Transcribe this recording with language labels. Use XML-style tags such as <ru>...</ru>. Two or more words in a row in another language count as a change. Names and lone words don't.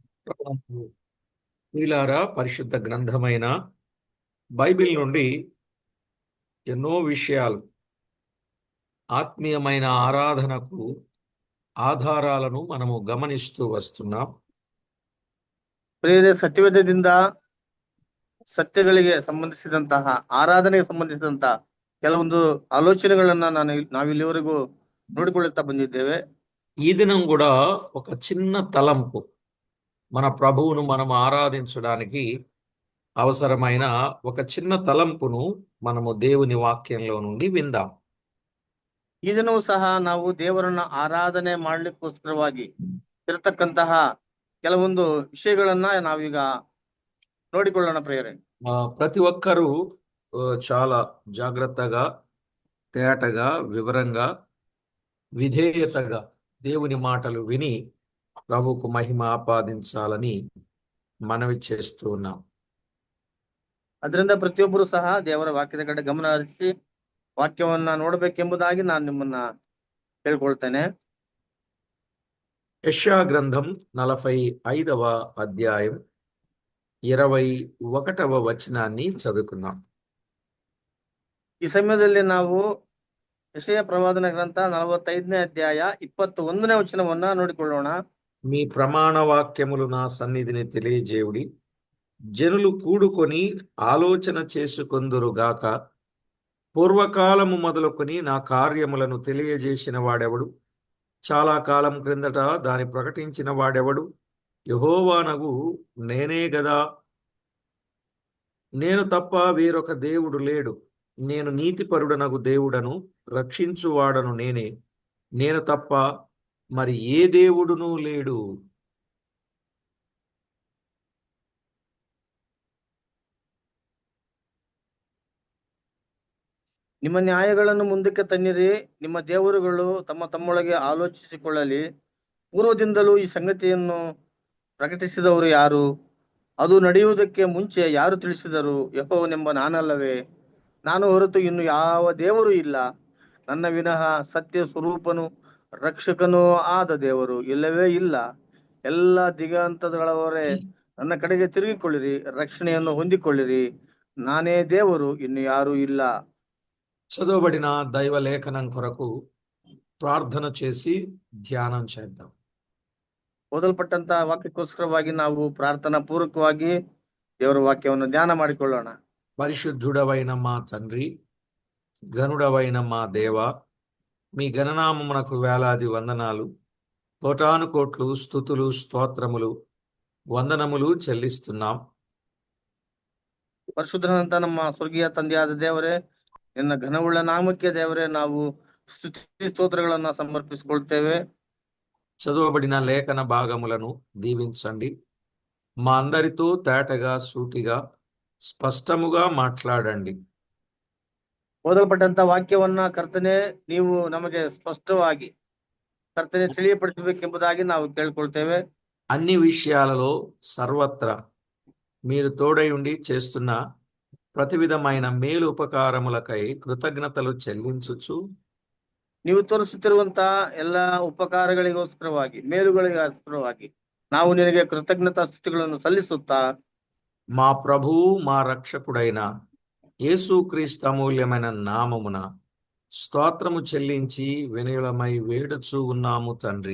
<te>ప్రియులారా, పరిశుద్ధ గ్రంథమైన బైబిల్ నుండి ఎన్నో విషయాలు ఆత్మీయమైన ఆరాధనకు ఆధారాలను మనము గమనిస్తూ వస్తున్నాం.</te> <kn>ಪ್ರಿಯರೇ, ಸತ್ಯವೇದದಿಂದ ಸತ್ಯಗಳಿಗೆ ಸಂಬಂಧಿಸಿದಂತಹ ಆರಾಧನೆಗೆ ಸಂಬಂಧಿಸಿದಂತಹ ಕೆಲವೊಂದು ಆಲೋಚನೆಗಳನ್ನ ನಾವಿಲ್ಲಿವರೆಗೂ ನೋಡಿಕೊಳ್ಳುತ್ತಾ ಬಂದಿದ್ದೇವೆ.</kn> <te>ఈ దినం కూడా ఒక చిన్న తలంపు, మన ప్రభువును మనం ఆరాధించడానికి అవసరమైన ఒక చిన్న తలంపును మనము దేవుని వాక్యంలో నుండి విందాం.</te> <kn>ಈ ದಿನವೂ ಸಹ ನಾವು ದೇವರನ್ನ ಆರಾಧನೆ ಮಾಡ್ಲಿಕ್ಕೋಸ್ಕರವಾಗಿ ಇರತಕ್ಕಂತಹ ಕೆಲವೊಂದು ವಿಷಯಗಳನ್ನ ನಾವೀಗ ನೋಡಿಕೊಳ್ಳೋಣ ಪ್ರಿಯರೇ.</kn> <te>ప్రతి ఒక్కరూ చాలా జాగ్రత్తగా, తేటగా, వివరంగా, విధేయతగా దేవుని మాటలు విని ప్రభువుకు మహిమ ఆపాదించాలని మనవి చేస్తూ ఉన్నాం.</te> <kn>ಅದರಿಂದ ಪ್ರತಿಯೊಬ್ಬರು ಸಹ ದೇವರ ವಾಕ್ಯದ ಕಡೆ ಗಮನ ಹರಿಸಿ ವಾಕ್ಯವನ್ನ ನೋಡಬೇಕೆಂಬುದಾಗಿ ನಾನು ನಿಮ್ಮನ್ನ ಕೇಳ್ಕೊಳ್ತೇನೆ.</kn> <te>యెషయా గ్రంథం 45వ అధ్యాయం 21వ వచనాన్ని చదువుకుందాం.</te> <kn>ಈ ಸಮಯದಲ್ಲಿ ನಾವು ಯೆಶಾಯ ಪ್ರವಾದನ ಗ್ರಂಥ 45ನೇ ಅಧ್ಯಾಯ 21ನೇ ವಚನವನ್ನ ನೋಡಿಕೊಳ್ಳೋಣ.</kn> <te>మీ ప్రమాణ వాక్యములు నా సన్నిధిని తెలియజేయుడి, జనులు కూడుకొని ఆలోచన చేసుకొందురుగాక. పూర్వకాలము మొదలుకొని నా కార్యములను తెలియజేసిన వాడెవడు? చాలా కాలం క్రిందట దాని ప్రకటించిన వాడెవడు? యెహోవానగు నేనే గదా. నేను తప్ప వేరొక దేవుడు లేడు. నేను నీతిపరుడనగు దేవుడను, రక్షించువాడను నేనే. నేను తప్ప మరి ఏ దేవుడునూ లేడు.</te> <kn>ನಿಮ್ಮ ನ್ಯಾಯಗಳನ್ನು ಮುಂದಕ್ಕೆ ತನ್ನಿರಿ, ನಿಮ್ಮ ದೇವರುಗಳು ತಮ್ಮೊಳಗೆ ಆಲೋಚಿಸಿಕೊಳ್ಳಲಿ. ಪೂರ್ವದಿಂದಲೂ ಈ ಸಂಗತಿಯನ್ನು ಪ್ರಕಟಿಸಿದವರು ಯಾರು? ಅದು ನಡೆಯುವುದಕ್ಕೆ ಮುಂಚೆ ಯಾರು ತಿಳಿಸಿದರು? ಯೆಹೋವನೆಂಬ ನಾನಲ್ಲವೇ? ನಾನು ಹೊರತು ಇನ್ನು ಯಾವ ದೇವರು ಇಲ್ಲ. ನನ್ನ ವಿನಃ ಸತ್ಯ ಸ್ವರೂಪನು ರಕ್ಷಕನೂ ಆದ ದೇವರು ಇಲ್ಲವೇ ಇಲ್ಲ. ಎಲ್ಲ ದಿಗಂತಗಳವರೇ ನನ್ನ ಕಡೆಗೆ ತಿರುಗಿಕೊಳ್ಳಿರಿ, ರಕ್ಷಣೆಯನ್ನು ಹೊಂದಿಕೊಳ್ಳಿರಿ. ನಾನೇ ದೇವರು, ಇನ್ನು ಯಾರೂ ಇಲ್ಲ.</kn> <te>చదవబడిన దైవ లేఖనం కొరకు ప్రార్థన చేసి ధ్యానం చేద్దాం.</te> <kn>ಓದಲ್ಪಟ್ಟಂತ ವಾಕ್ಯಕ್ಕೋಸ್ಕರವಾಗಿ ನಾವು ಪ್ರಾರ್ಥನಾ ಪೂರ್ವಕವಾಗಿ ದೇವರ ವಾಕ್ಯವನ್ನು ಧ್ಯಾನ ಮಾಡಿಕೊಳ್ಳೋಣ.</kn> <te>పరిశుద్ధుడవైన మా తండ్రి, గనుడవైన మా దేవ, మీ గణనామమునకు వేలాది వందనాలు, కోటాను కోట్లు స్తుతులు, స్తోత్రములు, వందనములు చెల్లిస్తున్నాం.</te> <kn>ಪರಿಶುದ್ಧನಂತ ನಮ್ಮ ಸ್ವರ್ಗೀಯ ತಂದೆಯಾದ ದೇವರೇ, ನಿನ್ನ ಘನವುಳ್ಳ ನಾಮಕ್ಕೆ ದೇವರೇ ನಾವು ಸ್ತುತಿ ಸ್ತೋತ್ರಗಳನ್ನ ಸಮರ್ಪಿಸಿಕೊಳ್ತೇವೆ.</kn> <te>చదవబడిన లేఖన భాగములను దీవించండి. మా అందరితో తేటగా, సూటిగా, స్పష్టముగా మాట్లాడండి.</te> <kn>ಓದಲ್ಪಟ್ಟಂತ ವಾಕ್ಯವನ್ನ ಕರ್ತನೆ ನೀವು ನಮಗೆ ಸ್ಪಷ್ಟವಾಗಿ ಕರ್ತನೆ ತಿಳಿಯಪಡಿಸಬೇಕೆಂಬುದಾಗಿ ನಾವು ಕೇಳ್ಕೊಳ್ತೇವೆ.</kn> <te>అన్ని విషయాలలో సర్వత్రా మీరు తోడై ఉండి చేస్తున్న ప్రతి విధమైన మేలు ఉపకారములకై కృతజ్ఞతలు చెల్లించుచు,</te> <kn>ನೀವು ತೋರಿಸುತ್ತಿರುವಂತ ಎಲ್ಲಾ ಉಪಕಾರಗಳಿಗೋಸ್ಕರವಾಗಿ, ಮೇಲುಗಳಿಗೋಸ್ಕರವಾಗಿ ನಾವು ನಿನಗೆ ಕೃತಜ್ಞತಾ ಸ್ತುತಿಗಳನ್ನು ಸಲ್ಲಿಸುತ್ತಾ,</kn> <te>మా ప్రభువు మా రక్షకుడైన యేసుక్రీస్తు అమూల్యమైన నామమున స్తోత్రము చెల్లించి వినయులమై వేడుచూ ఉన్నాము తండ్రి.</te>